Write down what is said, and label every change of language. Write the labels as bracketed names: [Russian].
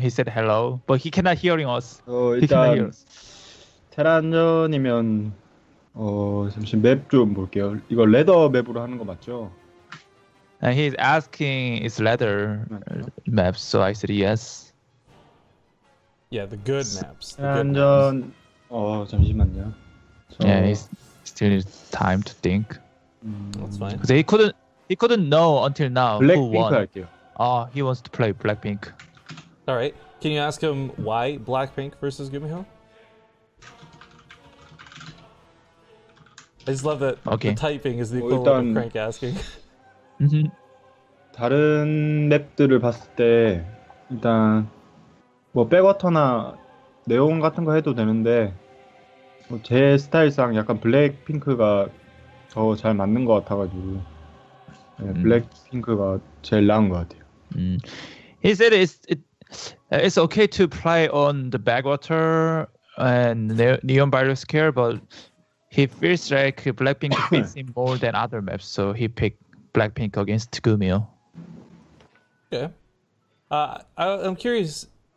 [English] He said hello, but he cannot hearing us. He cannot hear us. [Korean] 테란전이면 잠시 맵 좀 볼게요. 이거 레더 맵으로 하는 거 맞죠? [English] And he's asking it's leather maps, so I said yes. Yeah, the good maps. [Korean] 테란전 잠시만요. [English] Yeah, he still needs time to think. That's fine. Because he couldn't know until now who won. [Korean] 할게요. [English] He wants to play Blackpink. All right. Can you ask him why Blackpink versus Gumiho? I just love that the typing is the equivalent of Crank asking. [Korean] 다른 맵들을 봤을 때 일단 뭐 백워터나 네온 같은 거 해도 되는데 제 스타일상 약간 블랙핑크가 더 잘 맞는 것 같아가지고 블랙핑크가 제일 나은 것 같아요. [English] He said it's okay to play on the backwater and Neon Virus Care, but he feels like Blackpink fits him more than other maps, so he picked Blackpink against Gumio. Okay. I'm curious.